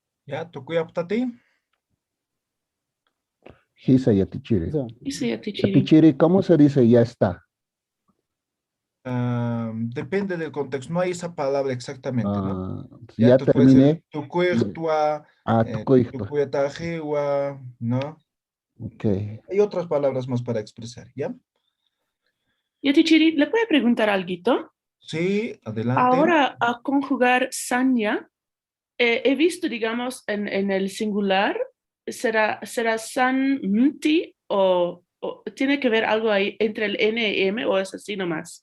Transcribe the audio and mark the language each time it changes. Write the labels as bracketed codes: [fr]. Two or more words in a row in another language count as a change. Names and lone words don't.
[ay] ¿Ya? ¿Tukuyaptati? Hisa Yatichiri. [es] Dice Yatichiri. Yatichiri, ¿cómo se dice ya está? Depende del contexto. No hay esa palabra exactamente, ¿no? Ya entonces puede ser terminé. [ay] tukuyhtua, Tukuyhtua. tukuyatajiwa, [es] ¿no? Ok. Hay otras palabras más para expresar, ¿ya? Yatichiri, ¿le puede preguntar algo? Sí, adelante. Ahora, a conjugar sanya, he visto, digamos, en el singular, ¿será sanmti o tiene que ver algo ahí entre el N y M o es así nomás?